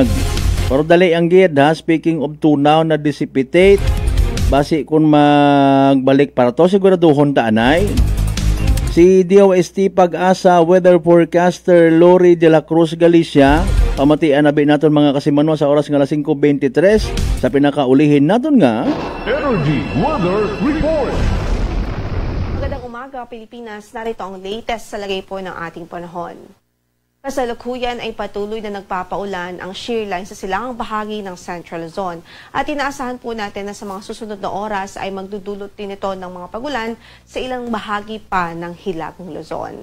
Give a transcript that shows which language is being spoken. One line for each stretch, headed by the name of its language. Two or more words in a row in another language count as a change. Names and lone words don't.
Hiligaynon: Pero dali ang gid
English: speaking of
Hiligaynon: tunaw na dissipate basi kung magbalik para to siguraduhon ta anay. Si DOST Pag-asa
English: weather forecaster
Hiligaynon: Lori de la Cruz Galicia pamatian nabi naton mga kasimanwa sa oras nga 5:23 sa pinakaulihin naton nga Energy Weather Report.
Filipino: Magandang umaga Pilipinas, narito ang latest sa lagay po ng ating panahon. Kasalukuyan ay patuloy na nagpapaulan ang shear line sa silangang bahagi ng Central Luzon at inaasahan po natin na sa mga susunod na oras ay magdudulot din ito ng mga pagulan sa ilang bahagi pa ng Hilagang Luzon.